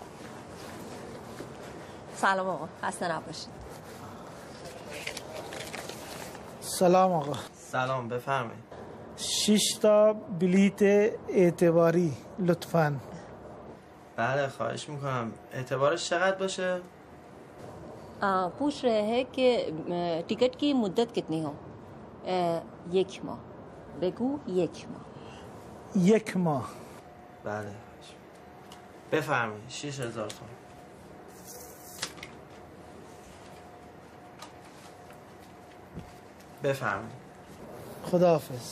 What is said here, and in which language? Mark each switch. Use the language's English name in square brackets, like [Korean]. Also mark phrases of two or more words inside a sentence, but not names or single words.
[Persian] سلام آقا، خسته نباشید. سلام آقا. سلام، بفرمایید. 6 تا بلیت اعتباری لطفاً. بله خواهش میکنم. اعتبارش چقدر باشه؟ [Hindi] पूछ रहे हैं कि टिकट की मुद्दत कितनी हो? 1 माह. [Persian] بگو 1 माह. 1 ماه. بله بفرمایید. 6000 تومان. بفرمایید. خداحافظ.